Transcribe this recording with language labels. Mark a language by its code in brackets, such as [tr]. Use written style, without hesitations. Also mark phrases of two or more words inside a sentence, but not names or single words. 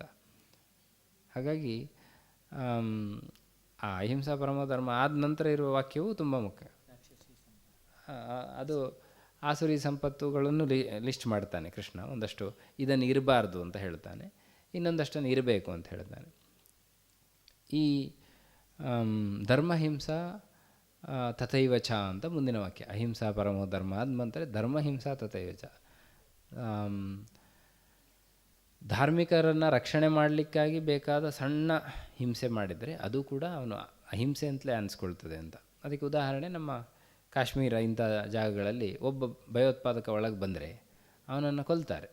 [kn] ಹಾಗಾಗಿ ಆ [sa] ಅಹಿಂಸಾ ಪರಮಧರ್ಮ [kn] ಆದ ನಂತರ ಇರುವ ವಾಕ್ಯವು ತುಂಬ ಮುಖ್ಯ. ಅದು ಆಸುರಿ ಸಂಪತ್ತುಗಳನ್ನು ಲಿಸ್ಟ್ ಮಾಡ್ತಾನೆ ಕೃಷ್ಣ. ಒಂದಷ್ಟು ಇದನ್ನು ಇರಬಾರ್ದು ಅಂತ ಹೇಳ್ತಾನೆ, ಇನ್ನೊಂದಷ್ಟನ್ನು ಇರಬೇಕು ಅಂತ ಹೇಳ್ತಾನೆ. ಈ [sa] ಧರ್ಮಹಿಂಸಾ ತಥೈವ ಚ [kn] ಅಂತ ಮುಂದಿನ ವಾಕ್ಯ. [sa] ಅಹಿಂಸಾ ಪರಮೋ ಧರ್ಮ [kn] ಆದ ನಂತರ [sa] ಧರ್ಮಹಿಂಸಾ ತಥೈವ ಚ. [kn] ಧಾರ್ಮಿಕರನ್ನು ರಕ್ಷಣೆ ಮಾಡಲಿಕ್ಕಾಗಿ ಬೇಕಾದ ಸಣ್ಣ ಹಿಂಸೆ ಮಾಡಿದರೆ ಅದು ಕೂಡ ಅವನು ಅಹಿಂಸೆ ಅಂತಲೇ ಅನಿಸ್ಕೊಳ್ತದೆ ಅಂತ. ಅದಕ್ಕೆ ಉದಾಹರಣೆ ನಮ್ಮ ಕಾಶ್ಮೀರ ಇಂಥ ಜಾಗಗಳಲ್ಲಿ ಒಬ್ಬ ಭಯೋತ್ಪಾದಕ ಒಳಗೆ ಬಂದರೆ ಅವನನ್ನು ಕೊಲ್ತಾರೆ.